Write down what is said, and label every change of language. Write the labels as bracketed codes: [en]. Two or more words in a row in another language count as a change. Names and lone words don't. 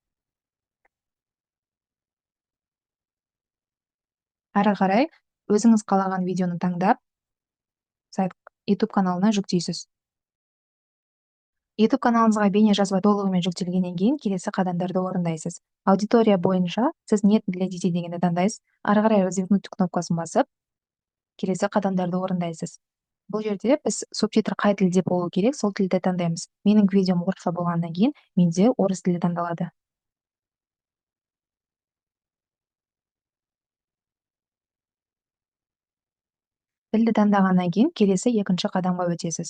[kk] Ары қарай өзіңіз қалаған видеоны таңдап, сайт YouTube каналына жүктейсіз. YouTube каналыңызға бейне жазба толығымен жүктелгеннен кейін келесі қадамдарды орындайсыз. Аудитория бойынша сіз [ru] нет для детей [kk] дегенді таңдайсыз. Ары қарай развернуть кнопкасын басып, келесі қадамдарды орындайсыз. Бұл жерде біз субтитр қай тілде болу керек, сол тілді таңдаймыз. Менің видеом орысша болғаннан кейін менде орыс тілі таңдалады. Тілді таңдағаннан кейін келесі екінші қадамға өтесіз.